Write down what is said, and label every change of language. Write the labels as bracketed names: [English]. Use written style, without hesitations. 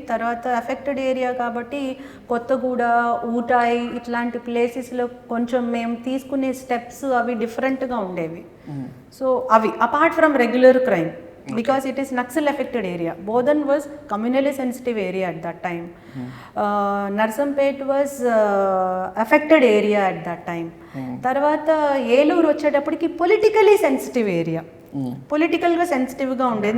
[Telugu] తర్వాత affected area కాబట్టి కొత్తగూడ, ఊటాయి ఇట్లాంటి ప్లేసెస్లో కొంచెం మేము తీసుకునే స్టెప్స్ అవి డిఫరెంట్గా ఉండేవి. సో అవి [English] Apart from regular crime, because it is Naxal affected area. Bodhan was communally sensitive area at that time. Narsampet was affected area at that time. [Telugu] Tarvata Eluru వచ్చేటప్పటికి పొలిటికలీ సెన్సిటివ్ ఏరియా, పొలిటికల్గా సెన్సిటివ్గా ఉండేది.